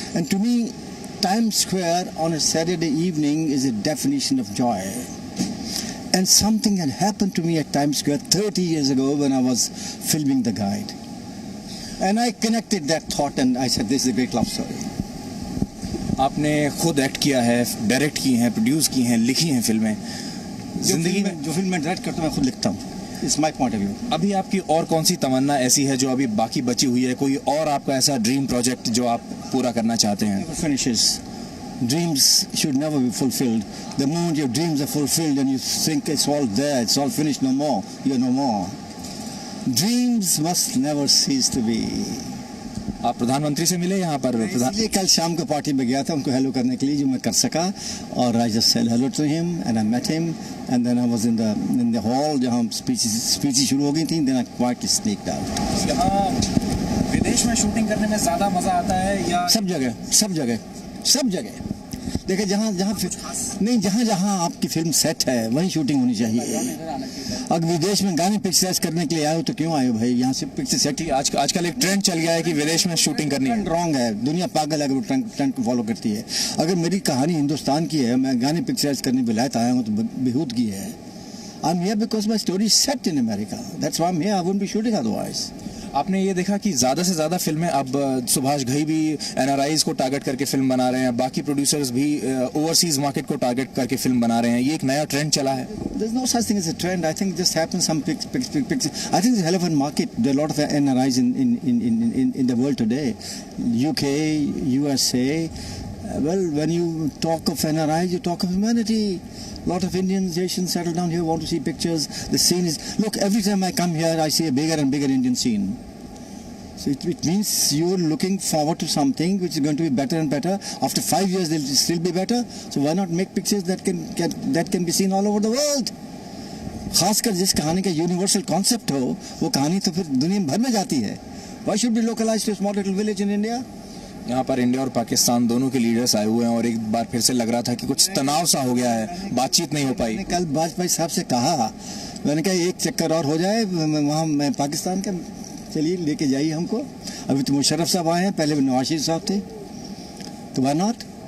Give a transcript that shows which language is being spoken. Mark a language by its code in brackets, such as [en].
[en] And to me, Times Square on a Saturday evening is a definition of joy. And something had happened to me at Times Square 30 years ago when I was filming The Guide. And I connected that thought and I said, this is a great love story. [hi] आपने खुद act किया है, direct की हैं, produce की हैं, लिखी हैं फिल्में। जिंदगी में जो फिल्म मैं डायरेक्ट करता हूँ मैं खुद लिखता हूँ। [en] It's my point of view. [hi] अभी आपकी और कौन सी तमन्ना ऐसी है जो अभी बाकी बची हुई है? कोई और आपका ऐसा ड्रीम प्रोजेक्ट जो आप पूरा करना चाहते हैं? [en] Never finishes. Dreams should never be fulfilled. The moment your dreams are fulfilled and you think it's all there, it's all finished, no more, you're no more. Dreams must never cease to be. [hi] आप प्रधानमंत्री से मिले यहाँ पर? इसलिए कल शाम को पार्टी में गया था उनको हेलो करने के लिए, जो मैं कर सका, और [en] I just said hello to him and I met him and then I was in the hall [hi] जहाँ स्पीचेस शुरू हो गई थी, [en] then I quietly sneaked out. [hi] यहाँ विदेश में शूटिंग करने में ज़्यादा मज़ा आता है या? सब जगह देखिए, जहाँ आपकी फिल्म सेट है वहीं शूटिंग होनी चाहिए। अगर विदेश में गाने पिक्चराइज करने के लिए आए हो तो क्यों आए हो भाई, यहाँ से पिक्चर सेट ही। आजकल एक ट्रेंड चल गया है कि विदेश में शूटिंग करनी है। रॉन्ग है, दुनिया पागल है अगर वो ट्रेंड को फॉलो करती है। अगर मेरी कहानी हिंदुस्तान की है, मैं गाने पिक्चराइज करने विलायत आया हूँ तो बेहूदगी है। [en] I am here because my story set in America, that's why I am here, I wouldn't be shooting otherwise. [hi] आपने ये देखा कि ज़्यादा से ज़्यादा फिल्में अब सुभाष घई भी एनआरआईज को टारगेट करके फिल्म बना रहे हैं, बाकी प्रोड्यूसर्स भी ओवरसीज मार्केट को टारगेट करके फिल्म बना रहे हैं। ये एक नया ट्रेंड चला है। [en] There's no such thing as a trend. I think it just happens some pictures. I think it's a hell of a market. There are a lot of NRIs in the world today. UK, USA. Well, when you talk of NRIs, you talk of humanity. A lot of Indians, Asians settle down here, want to see pictures. The scene is, look, every time I come here, I see a bigger and bigger Indian scene. So it means you're looking forward to something which is going to be better and better. After 5 years, they'll still be better. So why not make pictures that can be seen all over the world? [hi] खासकर जिस कहानी का universal concept हो, वो कहानी तो फिर दुनिया भर में जाती है। [en] Why should be localized to a small little village in India? [hi] यहाँ पर इंडिया और पाकिस्तान दोनों के लीडर्स आए हुए हैं और एक बार फिर से लग रहा था कि कुछ तनाव सा हो गया है, बातचीत नहीं हो पाई। मैंने कल वाजपेयी साहब से कहा, मैंने कहा एक चक्कर और हो जाए वहाँ मैं पाकिस्तान का, चलिए लेके जाइए हमको। अभी तो मुशर्रफ साहब आए हैं, पहले नवाज शरीफ साहब थे, तो [en] Why not.